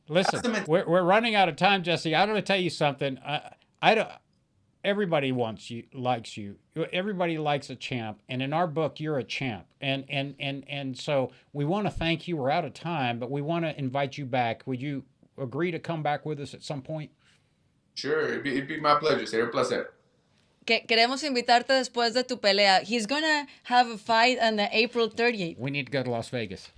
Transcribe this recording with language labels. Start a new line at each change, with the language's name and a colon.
English: listen, we're running out of time, Jessie. I'm going to tell you something. I don't. Everybody likes you. Everybody likes a champ, and in our book, you're a champ. And so we want to thank you. We're out of time, but we want to invite you back. Would you agree to come back with us at some point? Sure, it'd be my pleasure.
Spanish: Sería un placer. Queremos invitarte después de tu pelea.
English: He's gonna have a fight on the April 30th. We need to go to Las Vegas.